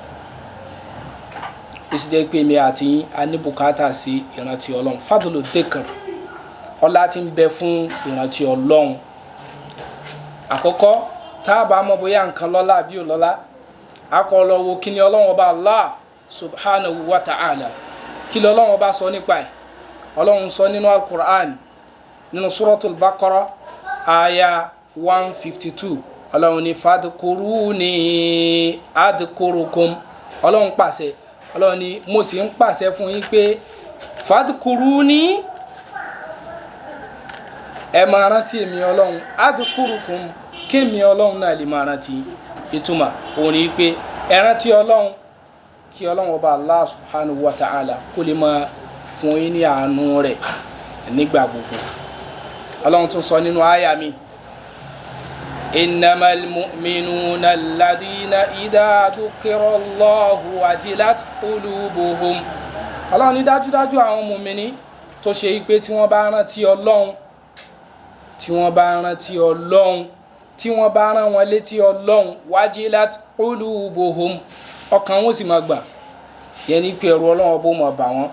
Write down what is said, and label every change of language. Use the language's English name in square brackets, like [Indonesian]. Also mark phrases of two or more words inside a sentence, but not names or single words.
[Yoruba] Ó sì jẹ́ pé mi àti yín a ní bùkátà sí ìrántí Ọlọ́run. [Arabic] فضل الذكر, [Yoruba] ọlá tí ń bẹ fún ìrántí Ọlọ́run. Àkọ́kọ́ tá a bá mọ̀ bóyá nǹkan lọ́lá àbí ò lọ́lá, a kọ́ lọ wo kí ni Ọlọ́run ọba Allah [Arabic] سبحانه وتعالى [Yoruba] kí ni Ọlọ́run ọba sọ nípa ẹ̀. Ọlọ́run sọ nínú al-Qur'an nínú suratul Baqara aya 152, Ọlọ́run ní [Arabic] فاذكروني أذكركم. [Yoruba] Ọlọ́run pàṣẹ, Ọlọ́run ní mo sì ń pàṣẹ fún yín pé fadhkuruni, ẹ máa rántí èmi Ọlọ́run, adhkurukum, kémi Ọlọ́run náà lè máa rántí. Ìtumọ̀ òun ni pé ẹ rántí Ọlọ́run kí Ọlọ́run ọba Allah [Arabic] سبحانه وتعالى [Yoruba] kó lè máa fún yín ní àánú rẹ̀ nígbà gbogbo. Ọlọ́run tún sọ nínú àyà mi, [Arabic] إنما المؤمنون الذين إذا ذكر الله وجلت قلوبهم. [Yoruba] Ọlọ́run ní dájúdájú àwọn mùmínì tó ṣe pé tí wọ́n bá rántí Ọlọ́run, tí wọ́n bá rántí Ọlọ́run, tí wọ́n bá rán wọn létí Ọlọ́run, [Arabic] وجلت قلوبهم, [Yoruba] ọkàn wọn sì máa gbà, yẹn ní pé ẹ̀rù Ọlọ́run bó máa bà wọ́n.